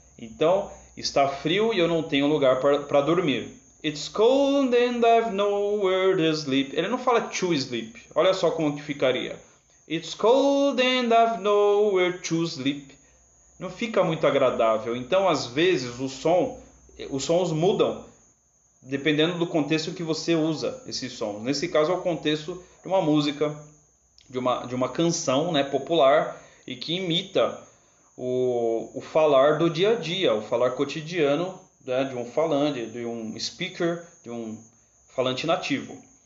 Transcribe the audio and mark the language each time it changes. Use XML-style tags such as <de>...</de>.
<pt>Então, está frio e eu não tenho lugar para dormir.</pt> <en>It's cold and I've nowhere to sleep.</en> <pt>Ele não fala</pt> <en>to sleep.</en> <pt>Olha só como que ficaria.</pt> <en>It's cold and I've nowhere to sleep.</en> <pt>Não fica muito agradável. Então, às vezes, os sons mudam dependendo do contexto que você usa esses sons. Nesse caso, é o contexto de uma música, de uma canção, né, popular e que imita o falar do dia a dia, o falar cotidiano, né, de um falante, de um speaker, de um falante nativo.</pt>